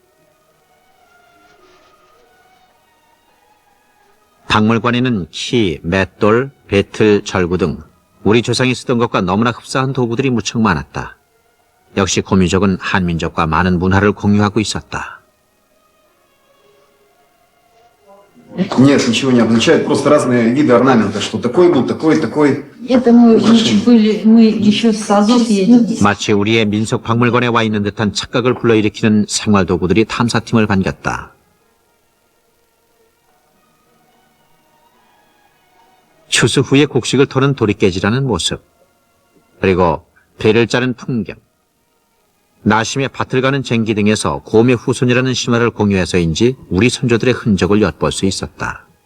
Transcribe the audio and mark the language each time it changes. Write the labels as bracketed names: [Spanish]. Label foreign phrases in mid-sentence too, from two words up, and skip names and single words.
[Korean] 박물관에는 키, 맷돌, 배틀, 절구 등 우리 조상이 쓰던 것과 너무나 흡사한 도구들이 무척 많았다. 역시 고미족은 한민족과 많은 문화를 공유하고 있었다. [Russian] Нет, ничего не обозначает, просто разные виды орнамента, что такой был, такой, такой. Это мы еще с Азов едем. [Korean] 마치 우리의 민속 박물관에 와 있는 듯한 착각을 불러일으키는 생활 도구들이 탐사팀을 반겼다. 추수 후에 곡식을 터는 도리깨질하는 모습, 그리고 배를 짜는 풍경, 나심의 밭을 가는 쟁기 등에서 곰의 후손이라는 신화를 공유해서인지 우리 선조들의 흔적을 엿볼 수 있었다.